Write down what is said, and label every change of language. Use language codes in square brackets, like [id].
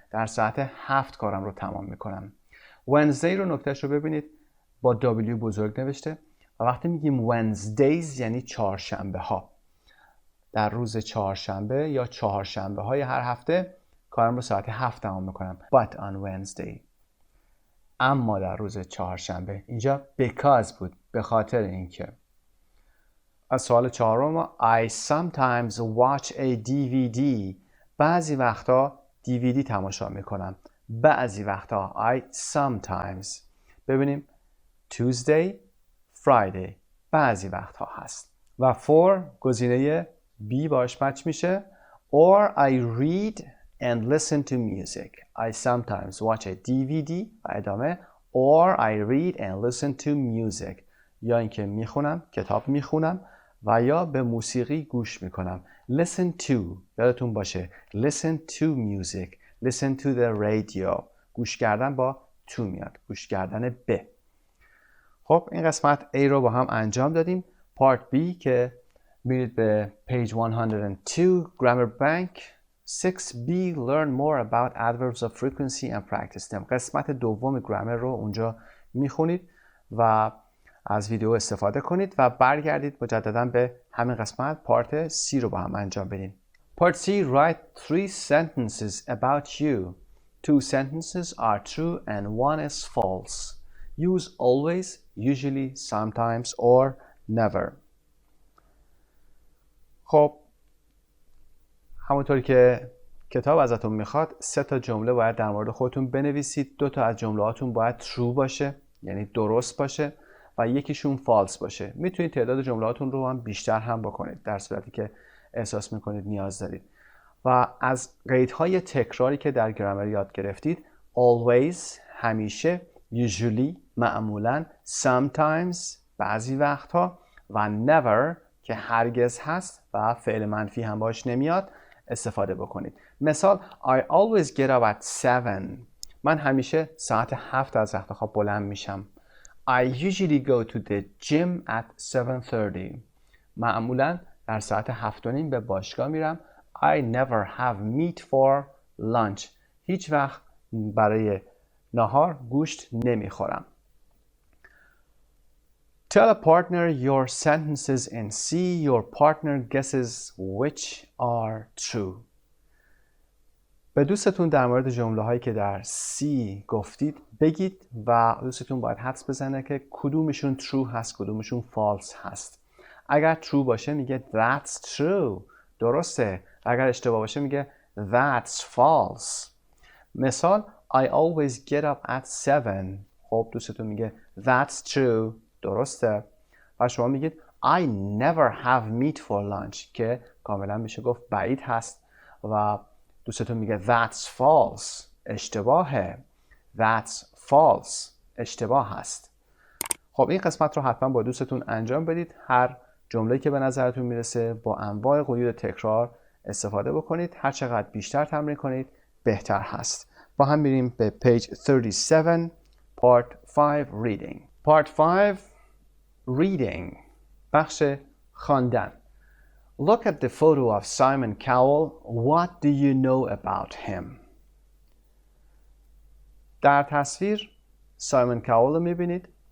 [fa] در ساعت 7 کارم رو تمام میکنم. Wednesday رو نکتهش رو ببینید با W بزرگ نوشته و وقتی میگیم Wednesdays یعنی چهارشنبه ها. در روز چهارشنبه یا چهارشنبه های هر هفته کارم رو ساعت 7 تمام میکنم. [en] But on Wednesday. [fa] اما در روز چهارشنبه اینجا because بود به خاطر اینکه. از سوال چهارم [en] I sometimes watch a DVD. [fa] بعضی وقتا DVD تماشا میکنم. بعضی وقتا [en] I sometimes. [fa] ببینیم Tuesday, Friday بعضی وقتها هست. و for گزینه B باش مچ میشه. [en] Or I read and listen to music. I sometimes watch a DVD [fa] و ادامه [en] or I read and listen to music. [fa] یا اینکه میخونم، کتاب میخونم و یا به موسیقی گوش میکنم. [en] Listen to [fa] یادتون باشه. [en] Listen to music. Listen to the radio. [fa] گوش کردن با to میاد. گوش کردن به. خب این قسمت A رو با هم انجام دادیم. [en] Part B که میرید به page 102 Grammar Bank 6B Learn more about adverbs of frequency and practice them. [fa] قسمت دوم گرامر رو اونجا میخونید و از ویدیو استفاده کنید و برگردید مجددا به همین قسمت پارت C رو با هم انجام بدیم. [en] Part C Write 3 sentences about you. 2 sentences are true and 1 is false. Use always, usually, sometimes or never. [fa] خب همونطوری که کتاب ازتون میخواد 3 تا جمله باید در مورد خودتون بنویسید. 2 تا از جملهاتون باید true باشه یعنی درست باشه و یکیشون false باشه. میتونید تعداد جملهاتون رو هم بیشتر هم بکنید در صورتی که احساس میکنید نیاز دارید. و از قیدهای تکراری که در گرامر یاد گرفتید always همیشه، usually معمولا، sometimes بعضی وقتها و never که هرگز هست و فعل منفی هم باش نمیاد استفاده بکنید. [en] مثال I always get up at 7. [fa] من همیشه ساعت 7 از رخت خواب بلند میشم. [en] I usually go to the gym at 7:30. [fa] معمولا در ساعت 7:30 به باشگاه میرم. [en] I never have meat for lunch. [fa] هیچ وقت برای نهار گوشت نمیخورم. [en] Tell a partner your sentences and see your partner guesses which are true. [fa] به دوستتون در مورد جمله هایی که در C گفتید بگید و دوستتون باید حدس بزنه که کدومشون true هست کدومشون false هست. اگر true باشه میگه [en] that's true، [fa] درسته. اگر اشتباه باشه میگه [en] that's false. مثال I always get up at 7. [fa] خب دوستتون میگه [en] that's true، [fa] درسته. و شما میگید [en] I never have meat for lunch [fa] که کاملا میشه گفت بعید هست و دوستتون میگه [en] that's false، [fa] اشتباهه. [en] that's false، [fa] اشتباه هست. خب این قسمت رو حتما با دوستتون انجام بدید. هر جمله‌ای که به نظرتون میرسه با انواع قیود تکرار استفاده بکنید. هر چقدر بیشتر تمرین کنید بهتر هست. با هم میریم به [en] page 37 part 5 reading. part 5 reading، [fa] بخش خواندن. [en] Look at the photo of Simon Cowell. What do you know about him? [fa] در تصویر سایمون کاول رو میبینید.